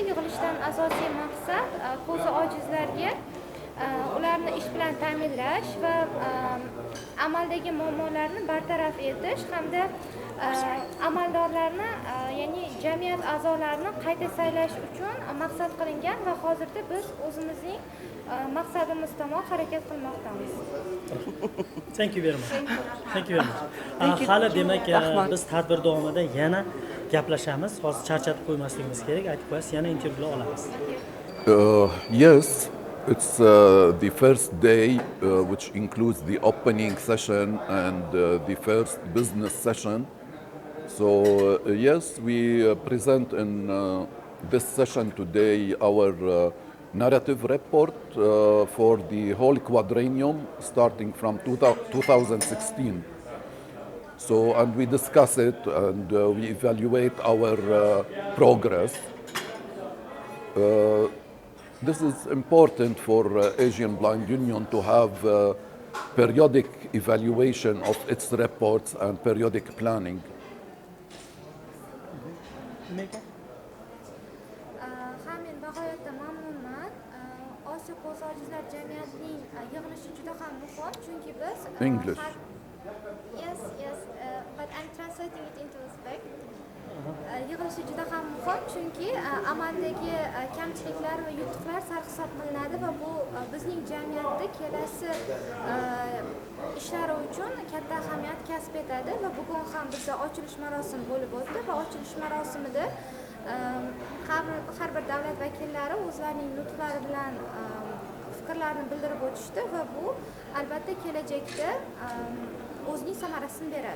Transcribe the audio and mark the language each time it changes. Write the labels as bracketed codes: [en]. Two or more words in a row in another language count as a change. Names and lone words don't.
[uz] Yig'ilishdan asosiy maqsad KOZI OJIZLARga ularni ish bilan ta'minlash va amaldagi muammolarni bartaraf etish hamda amaldorlarni, ya'ni jamiyat a'zolarini qayta saylash uchun maqsad qilingan va hozirda biz o'zimizning maqsadimiz tomon harakat qilmoqdamiz. [en] Thank you very much. Thank you very much. [uz] Hali demak biz tadbir davomida yana gaplashamiz. Hozir charchatib qo'ymasligimiz kerak. Aytib qo'yasiz, yana intervyular olamiz. [en] Yes. It's the first day, which includes the opening session and the first business session. So yes, we present in this session today our narrative report for the whole quadrennium starting from 2016. So, and we discuss it and we evaluate our progress. This is important for Asian Blind Union to have periodic evaluation of its reports and periodic planning. [uz] Men bag'oyatda mamnunman. Osiyo KOZI OJIZLAR jamiyatining yig'ilishi juda ham muhim, chunki biz [en] English. Yes, but I'm translating it into Uzbek. [uz] Yig'ilishi juda ham muhim, chunki amaldagi kamchiliklar va yutuqlar sarhisob qilinadi va bu bizning jamiyatda kelasi ishlari uchun katta ahamiyat kasb etadi va bugun ham bizda ochilish marosimi bo'lib o'tdi va ochilish marosimida har bir davlat vakillari o'zlarining nutqlari bilan fikrlarini bildirib o'tishdi va bu albatta kelajakda o'zining samarasini beradi.